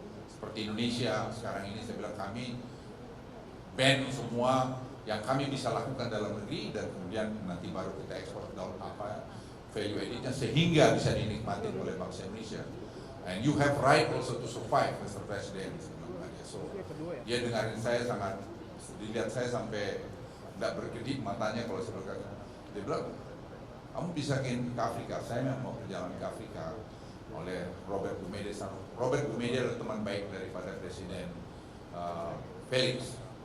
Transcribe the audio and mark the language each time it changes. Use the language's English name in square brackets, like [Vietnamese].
[Indonesian] Seperti Indonesia sekarang ini, saya bilang kami ban semua yang kami bisa lakukan dalam negeri, dan kemudian nanti baru kita ekspor daun [English] value added-nya [Indonesian] sehingga bisa dinikmati oleh bangsa Indonesia. [English] And you have right also to survive, Mr. President. [Indonesian] So dia dengarin saya, sangat dilihat saya sampai tidak berkedip matanya kalau saya berkata. Dia bilang, kamu bisa ke Afrika. Saya memang mau perjalanan ke Afrika oleh Robert Gumede. Robert Gumede adalah teman baik daripada Presiden Felix.